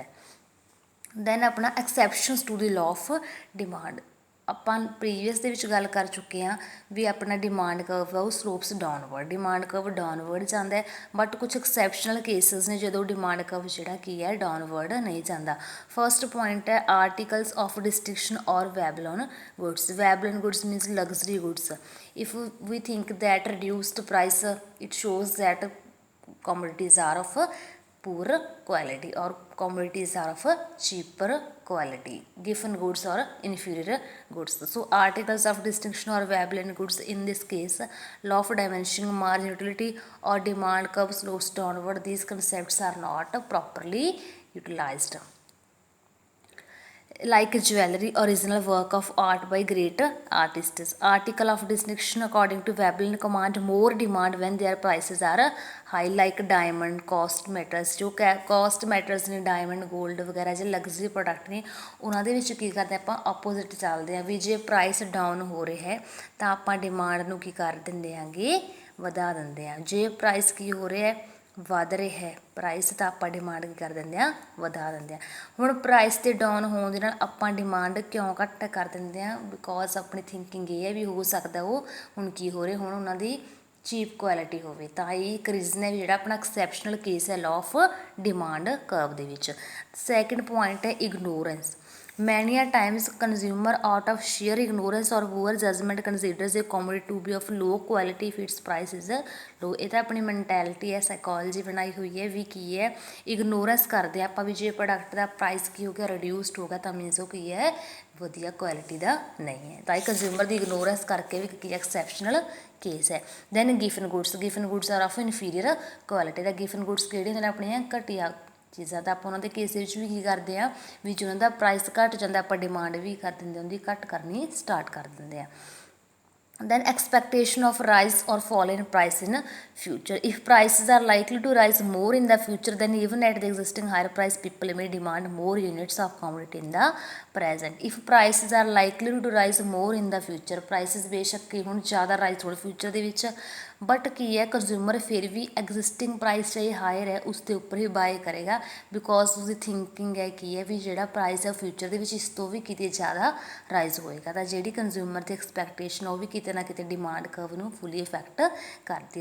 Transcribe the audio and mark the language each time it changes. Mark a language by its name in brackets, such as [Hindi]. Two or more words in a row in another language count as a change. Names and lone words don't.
[Punjabi] ਦੈਨ ਆਪਣਾ [English] exceptions to the law of demand, [Punjabi] ਆਪਾਂ ਪ੍ਰੀਵੀਅਸ ਦੇ ਵਿੱਚ ਗੱਲ ਕਰ ਚੁੱਕੇ ਹਾਂ ਵੀ ਆਪਣਾ [English] demand curve [Punjabi] ਹੈ ਉਹ [English] slopes downward, demand curve downward [Punjabi] ਜਾਂਦਾ ਹੈ। ਬਟ ਕੁਛ [English] exceptional cases [Punjabi] ਨੇ ਜਦੋਂ [English] demand curve [Punjabi] ਜਿਹੜਾ ਕੀ ਹੈ, ਡਾਊਨਵਰਡ ਨਹੀਂ ਜਾਂਦਾ। [English] first point ਹੈ articles of distinction ਔਰ Veblen goods। Veblen goods means luxury goods. If we think that reduced price, it shows that commodities are of poor quality or commodities are of cheaper quality, given goods or inferior goods. So articles of distinction or Veblen goods, in this case law of diminishing marginal utility or demand curve slopes downward, these concepts are not properly utilized. Like jewelry, original work of art by great artists. Article of distinction according to Veblen command more demand when their prices are high, like diamond, cost metals। [Punjabi] ਜੋ [English] cost metals [Punjabi] ਨੇ, [English] diamond, gold [Punjabi] ਵਗੈਰਾ ਜਿਹੜੇ [English] luxury product [Punjabi] ਨੇ, ਉਹਨਾਂ ਦੇ ਵਿੱਚ ਕੀ ਕਰਦੇ ਆਪਾਂ, ਆਪੋਜ਼ਿਟ ਚੱਲਦੇ ਹਾਂ ਵੀ ਜੇ [English] price down [Punjabi] ਹੋ ਰਿਹਾ ਹੈ ਤਾਂ ਆਪਾਂ ਡਿਮਾਂਡ ਨੂੰ ਕੀ ਕਰ ਦਿੰਦੇ ਆਂਗੇ, ਵਧਾ ਦਿੰਦੇ ਹਾਂ। ਜੇ ਪ੍ਰਾਈਸ ਕੀ ਹੋ ਰਿਹਾ ਹੈ, ਵੱਧ ਰਿਹਾ ਹੈ ਪ੍ਰਾਈਸ, ਤਾਂ ਆਪਾਂ ਡਿਮਾਂਡ ਕੀ ਕਰ ਦਿੰਦੇ ਹਾਂ, ਵਧਾ ਦਿੰਦੇ ਹਾਂ। ਹੁਣ ਪ੍ਰਾਈਸ 'ਤੇ ਡਾਊਨ ਹੋਣ ਦੇ ਨਾਲ ਆਪਾਂ ਡਿਮਾਂਡ ਕਿਉਂ ਘੱਟ ਕਰ ਦਿੰਦੇ ਹਾਂ, ਬਿਕੋਜ਼ ਆਪਣੀ ਥਿੰਕਿੰਗ ਇਹ ਹੈ ਵੀ ਹੋ ਸਕਦਾ ਉਹ ਹੁਣ ਕੀ ਹੋ ਰਿਹਾ, ਹੁਣ ਉਹਨਾਂ ਦੀ [English] cheap quality [Punjabi] ਹੋਵੇ। ਤਾਂ ਇਹ ਇੱਕ ਰੀਜ਼ਨ ਹੈ ਵੀ ਜਿਹੜਾ ਆਪਣਾ [English] exceptional case [Punjabi] ਹੈ [English] law of demand curve [Punjabi] ਦੇ ਵਿੱਚ। [English] second point ਹੈ ignorance। Many a times consumer out of sheer ignorance or poor judgment considers a commodity to be of low quality if its price is low। [Punjabi] ਇਹ ਤਾਂ ਆਪਣੀ ਮੈਂਟੈਲਿਟੀ ਹੈ, ਸਾਈਕੋਲੋਜੀ ਬਣਾਈ ਹੋਈ ਹੈ ਵੀ ਕੀ ਹੈ, ਇਗਨੋਰੈਂਸ ਕਰਦੇ ਆਪਾਂ ਵੀ ਜੇ ਪ੍ਰੋਡਕਟ ਦਾ ਪ੍ਰਾਈਸ ਕੀ ਹੋ ਗਿਆ, ਰਿਡਿਊਸਡ ਹੋ ਗਿਆ, ਤਾਂ ਮੀਨਸ ਉਹ ਕੀ ਹੈ, ਵਧੀਆ ਕੁਆਲਿਟੀ ਦਾ ਨਹੀਂ ਹੈ। ਤਾਂ ਇਹ ਕੰਜ਼ਿਊਮਰ ਦੀ ਇਗਨੋਰੈਂਸ ਕਰਕੇ ਵੀ ਕੀ [English] exceptional case [Punjabi] ਹੈ। [English] then Giffen goods are of inferior quality ਦਾ। Giffen goods [Punjabi] ਕਿਹੜੇ ਹੁੰਦੇ ਨੇ, ਆਪਣੀਆਂ ਘਟੀਆ ਚੀਜ਼ਾਂ। ਤਾਂ ਆਪਾਂ ਉਹਨਾਂ ਦੇ ਕੇਸ ਵਿੱਚ ਵੀ ਕੀ ਕਰਦੇ ਹਾਂ, ਵੀ ਜੇ ਉਹਨਾਂ ਦਾ ਪ੍ਰਾਈਸ ਘੱਟ ਜਾਂਦਾ ਆਪਾਂ ਡਿਮਾਂਡ ਵੀ ਕਰ ਦਿੰਦੇ, ਉਹਦੀ ਘੱਟ ਕਰਨੀ ਸਟਾਰਟ ਕਰ ਦਿੰਦੇ ਆ। [English] Then expectation of rise or fall in price in future. If prices are likely to rise more in the future, then even at the existing higher price, people may demand more units of commodity in the present. If prices are likely to rise more in the future, prices [Punjabi] ਬੇਸ਼ੱਕ ਕਿ ਹੁਣ ਜ਼ਿਆਦਾ ਰਾਈਜ਼ ਥੋੜ੍ਹੇ ਫਿਊਚਰ ਦੇ ਵਿੱਚ, ਬਟ ਕੀ ਹੈ ਕੰਜ਼ਿਊਮਰ ਫਿਰ ਵੀ [English] existing price [Punjabi] ਚਾਹੇ ਹਾਇਰ ਹੈ ਉਸ ਦੇ ਉੱਪਰ ਹੀ ਬਾਏ ਕਰੇਗਾ, ਬਿਕੋਜ਼ ਉਸਦੀ ਥਿੰਕਿੰਗ ਹੈ ਕੀ ਹੈ ਵੀ ਜਿਹੜਾ ਪ੍ਰਾਈਸ ਹੈ ਫਿਊਚਰ ਦੇ ਵਿੱਚ ਇਸ ਤੋਂ ਵੀ ਕਿਤੇ ਜ਼ਿਆਦਾ ਰਾਈਜ਼ ਹੋਏਗਾ। ਤਾਂ ਜਿਹੜੀ ਕੰਜ਼ਿਊਮਰ ਦੀ ਐਕਸਪੈਕਟੇਸ਼ਨ ਉਹ ਵੀ ਕਿਤੇ ਨਾ ਕਿਤੇ [English] demand curve [Punjabi] ਨੂੰ [English] fully affect [Punjabi] ਕਰਦੀ ਹੈ।